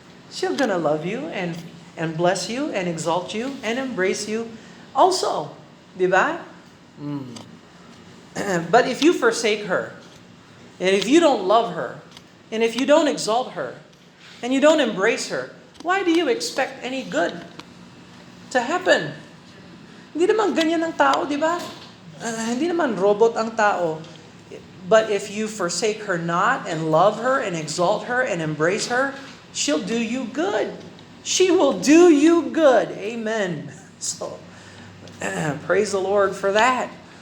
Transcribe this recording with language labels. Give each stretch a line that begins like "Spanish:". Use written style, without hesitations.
English: She's gonna love you and bless you and exalt you and embrace you also.
Filipino: Di ba?
English: But if you forsake her, and if you don't love her, and if you don't exalt her, and you don't embrace her, why do you expect any good to happen?
Filipino: Hindi naman ganyan ang tao, di ba? Hindi naman robot ang tao.
English: But if you forsake her not, and love her, and exalt her, and embrace her, she'll do you good. She will do you good. Amen. So, praise the Lord for that.